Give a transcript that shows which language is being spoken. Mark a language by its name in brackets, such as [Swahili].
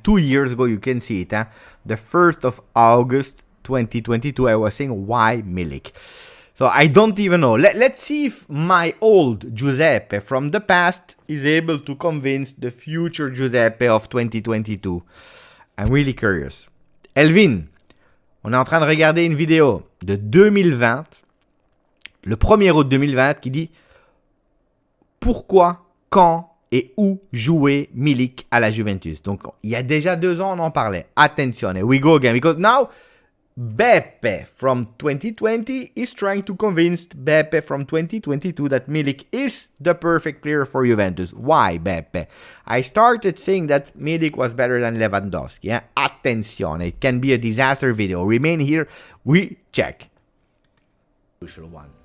[English] 2 years ago, you can see it, huh? The 1st of August 2022, I was saying, why Milik? So I don't even know. Let's see if my old Giuseppe from the past is able to convince the future Giuseppe of 2022. I'm really curious. [French] Elvin, on est en train de regarder une vidéo de 2020, le 1er août 2020, qui dit « Pourquoi, quand et où jouer Milik à la Juventus ?» Donc, il y a déjà 2 ans, on en parlait. [Italian] Attenzione, [English] we go again, because now Beppe from 2020 is trying to convince Beppe from 2022 that Milik is the perfect player for Juventus. Why, Beppe? I started saying that Milik was better than Lewandowski. Yeah? [Italian] Attenzione, [English] it can be a disaster video. Remain here, we check. Crucial one.